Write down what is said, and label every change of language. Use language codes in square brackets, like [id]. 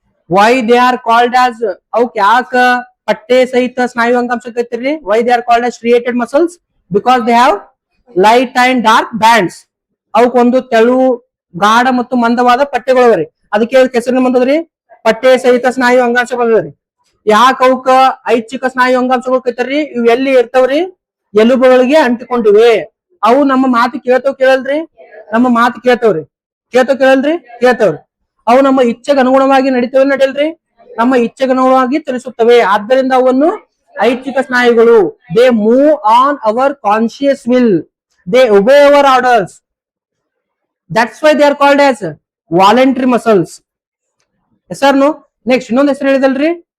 [en] Why they are called as [kn] ಅವಕ್ ಯಾಕ ಪಟ್ಟೆ ಸಹಿತ ಸ್ನಾಯು ಅಂಗಾಂಶ ಕೈತಿರಿ? [en] Why they are called as striated muscles? Because they have light and dark bands. [kn] ಅವಕ್ ಒಂದು ತೆಳು ಗಾಢ ಮತ್ತು ಮಂದವಾದ ಪಟ್ಟೆಗಳು. ಅದಕ್ಕೆ ಹೆಸರಿನ ಬಂದದ್ರಿ ಪಟ್ಟೆ ಸಹಿತ ಸ್ನಾಯು ಅಂಗಾಂಶ ಬಂದದ್ರಿ. ಯಾಕ ಅವಕ್ಕ ಐಚ್ಛಿಕ ಸ್ನಾಯು ಅಂಗಾಂಶಗಳು ಕೈತಾರ್ರಿ? ಇವ್ ಎಲ್ಲಿ ಇರ್ತಾವ್ರಿ? ಎಲುಬುಗಳಿಗೆ ಅಂಟಿಕೊಂಡಿವೆ. ಅವು ನಮ್ಮ ಮಾತು ಕೇಳಲ್ರಿ? ನಮ್ಮ ಮಾತು ಕೇಳ್ತಾವ್ರಿ? ಕೇಳ್ತಾವ್ರಿ. ಅವು ನಮ್ಮ ಇಚ್ಛೆಗೆ ಅನುಗುಣವಾಗಿ ನಡೀಲ್ರಿ? ನಮ್ಮ ಇಚ್ಛೆಗೆ ಅನುಗುಣವಾಗಿ ಚಲಿಸುತ್ತವೆ. ಆದ್ದರಿಂದ ಅವನ್ನು ಐಚ್ಛಿಕ ಸ್ನಾಯುಗಳು. [en] They move on our conscious will. They obey our orders. That's why they are called as voluntary muscles. [kn] ಹೆಸರ್ನು next ಇನ್ನೊಂದು ಹೆಸರು ಹೇಳಿದಲ್ರಿ.